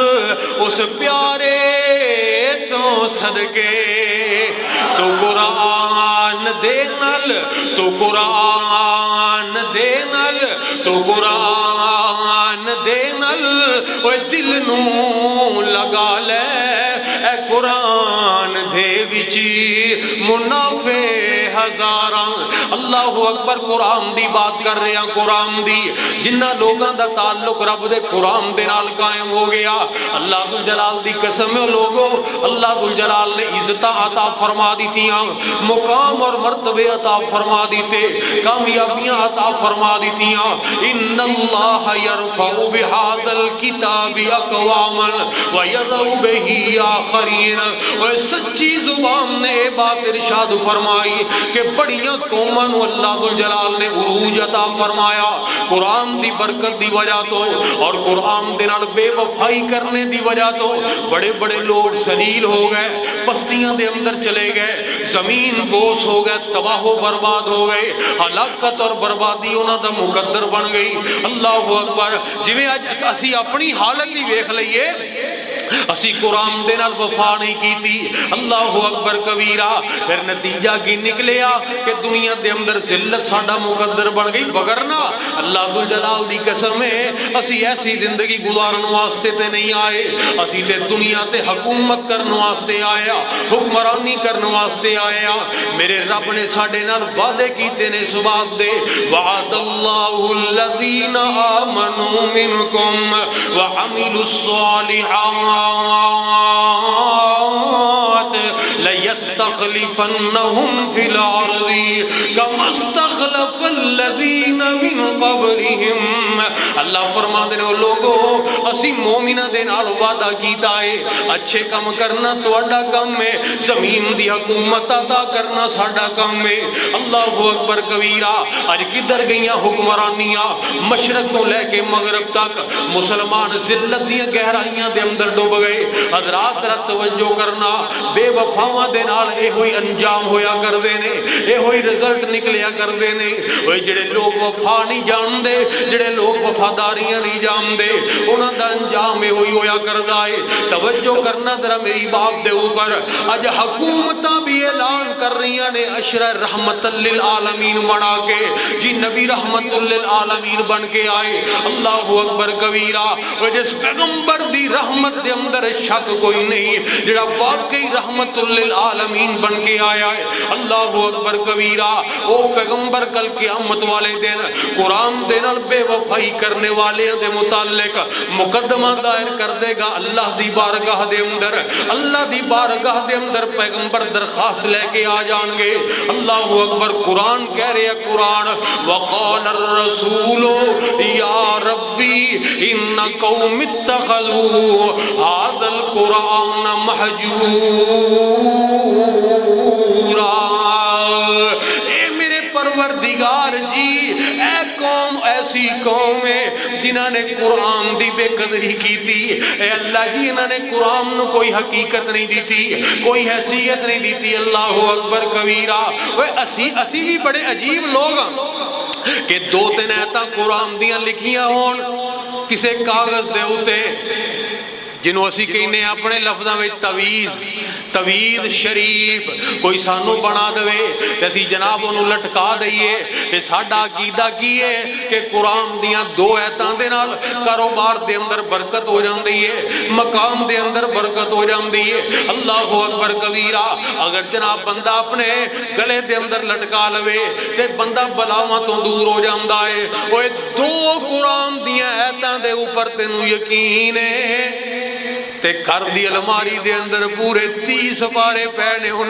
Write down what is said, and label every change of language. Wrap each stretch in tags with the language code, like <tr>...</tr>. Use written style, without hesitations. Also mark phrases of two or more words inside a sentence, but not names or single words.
<pa>اس پیارے تو صدقے تو قرآن دے نال تو قرآن دے نال تو قرآن دے نال اوے دل نو لگا لے اے قرآن دے وچی منافع ہزاراں</pa> <ar>اللہ اکبر</ar> <pa>قرآن دی بات کر رہے ہیں قرآن دی جنہ لوگاں دا تعلق رب دے قرآن دے نال قائم ہو گیا اللہ ذوالجلال دی قسم ہے لوگو اللہ ذوالجلال نے عزت عطا فرما دیتیاں مقام اور مرتبے عطا فرما دیتے کامیابیاں عطا فرما دیتیاں</pa> <ar>ان اللہ یرفع بہذا الکتاب اقواما ویضع بہ آخرین</ar> <pa>اور سچی زبان نے بات ارشاد فرمائی کہ بڑیاں قوماں نو اللہ ذوالجلال نے عروج عطا فرمایا قرآن دی برکت دی وجہ تو اور قرآن دے نال بے وفائی کرنے دی وجہ تو بڑے بڑے لوگ ذلیل ہو گئے بستیاں دے اندر چلے گئے زمین بوس ہو گئے تباہ و برباد ہو گئے ہلاکت اور بربادی انہاں دا مقدر بن گئی</pa> <ar>اللہ اکبر</ar> <pa>جویں اج اسی اپنی حالت دی ویکھ لئیے اسی قرآن دے نال وفا نہیں کیتی</pa> <ar>اللہ اکبر کبیرہ</ar> <pa>پھر نتیجہ کی نکلیا کہ دنیا دے اندر ذلت ساڈا مقدر بن گئی وگرنہ اللہ ذوالجلال دی قسم ہے اسی ایسی زندگی گزارن واسطے تے نہیں آئے اسی تے دنیا تے حکومت کرن واسطے آیا حکمرانی کرن واسطے آیا میرے رب نے ساڈے نال وعدے کیتے نے اس بات دے</pa> <ar>وعد اللہ الذین آمنوا منکم وعملوا الصالحات لَيَسْتَخْلِفَنَّهُمْ فِي الْأَرْضِ كَمَا اسْتَخْلَفَ الَّذِينَ مِنْ قَبْلِهِمْ</ar> <pa>اللہ فرما دے وہ لوگو اسی مومنہ دے نال وعدہ کیتا ہے اچھے کام کرنا تواڈا کام ہے زمین دی حکومت عطا کرنا ساڈا کام ہے</pa> <ar>اللہ اکبر کبیرہ</ar> <pa>اج کدھر گئیاں حکمرانیاں مشرق تو لے کے مغرب تک مسلمان ذلت دی گہرائیاں دے اندر ڈوب گئے حضرات ذرا توجہ کرنا بے وفاواں دے نال اے ہوئی انجام ہویا کر دے نے اے ہوئی رزلٹ نکلیا کر دے نے اوے جڑے لوگ وفا نہیں جان دے جڑے لوگ وفاداریاں نہیں جان دے انہاں دا انجام اے ہوئی ہویا کردا ہے توجہ کرنا ذرا میری بات دے اوپر اج حکومتاں بھی اعلان کر رہیاں نے عشرہ رحمت للعالمین بنا کے جی نبی رحمت للعالمین بن کے آئے</pa> <ar>اللہ اکبر کبیرہ</ar> <pa>وہ جس پیغمبر دی رحمت دے اندر شک کوئی نہیں جڑا واقعی رحمت للعالمین بن کے آیا ہے</pa> <ar>اللہ اکبر کبیرہ</ar> <pa>او پیغمبر کل قیامت والے دن قرآن دے نال بے وفائی کرنے والے دے متعلق مقدمہ دائر کر دے گا اللہ دی بارگاہ دے اندر اللہ دی بارگاہ دے اندر پیغمبر درخواست لے کے آ جان گے</pa> <ar>اللہ اکبر</ar> <pa>قرآن کہہ رہے ہیں قرآن</pa> <ar>وقال الرسول یا ربی ان قوم اتخذوا هذا القرآن</ar> <pa>مہجورا اے میرے پروردگار جی اے قوم ایسی قوم ہے جنہاں نے قرآن دی بے قدری کی تھی اے اللہ جی انہاں نے قرآن نو کوئی حقیقت نہیں دی تھی کوئی حیثیت نہیں دی تھی</pa> <ar>اللہ اکبر کبیرہ</ar> <pa>وہ اسی بھی بڑے عجیب لوگ کہ دو تین ایتاں قرآن دیاں لکھیاں ہون کسے کاغذ دے ہوتے جنہوں اسی کہنے اپنے لفظاں میں تویز شریف کوئی سانو بنا دوے اسی جناب انہوں لٹکا دئیے کہ ساڈا عقیدہ کی ہے کہ قرآن دیاں دو ایتاں دے نال کاروبار دے اندر برکت ہو جاندی ہے مقام دے اندر برکت ہو جاندی ہے</pa> <ar>اللہ اکبر کبیرہ</ar> <pa>اگر جناب بندہ اپنے گلے دے اندر لٹکا لوے تے بندہ بلاواں تو دور ہو جاندا ہے اوے دو قرآن دیاں ایتاں دے اوپر تینوں یقین ہے تے گھر دی الماری دے اندر پورے 30 پارے پہنے ہونا</pa>